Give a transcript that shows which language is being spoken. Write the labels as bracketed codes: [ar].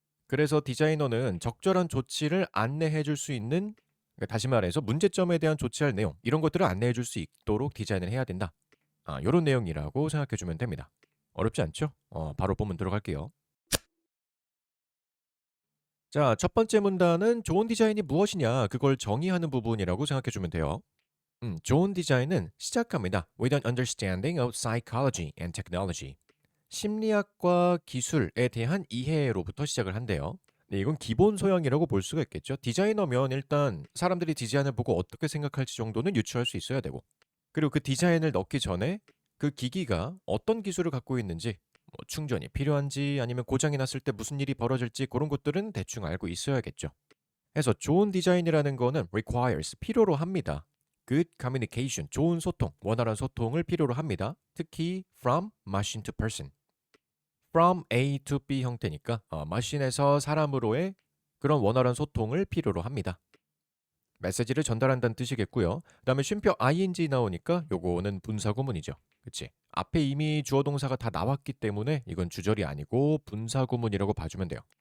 [ko] 그래서 디자이너는 적절한 조치를 안내해 줄 수 있는 다시 말해서 문제점에 대한 조치할 내용 이런 것들을 안내해 줄 수 있도록 디자인을 해야 된다. 요런 내용이라고 생각해 주면 됩니다. 어렵지 않죠? 바로 본문 들어갈게요. 자, 첫 번째 문단은 좋은 디자인이 무엇이냐 그걸 정의하는 부분이라고 생각해 주면 돼요. 좋은 디자인은 시작합니다. [en] With an understanding of psychology and technology. [ko] 심리학과 기술에 대한 이해로부터 시작을 한대요. 네, 이건 기본 소양이라고 볼 수가 있겠죠. 디자이너면 일단 사람들이 디자인을 보고 어떻게 생각할지 정도는 유추할 수 있어야 되고, 그리고 그 디자인을 넣기 전에 그 기기가 어떤 기술을 갖고 있는지, 뭐 충전이 필요한지 아니면 고장이 났을 때 무슨 일이 벌어질지 그런 것들은 대충 알고 있어야겠죠. 해서 좋은 디자인이라는 거는 requires 필요로 합니다. [en] good communication [ko] 좋은 소통, 원활한 소통을 필요로 합니다. [en] 특히 from machine to person. from A to B [ko] 형태니까 머신에서 사람으로의 그런 원활한 소통을 필요로 합니다. 메시지를 전달한다는 뜻이겠고요. 그다음에 쉼표 ing 나오니까 요거는 분사구문이죠. 그치? 앞에 이미 주어 동사가 다 나왔기 때문에 이건 주절이 아니고 분사구문이라고 봐주면 돼요.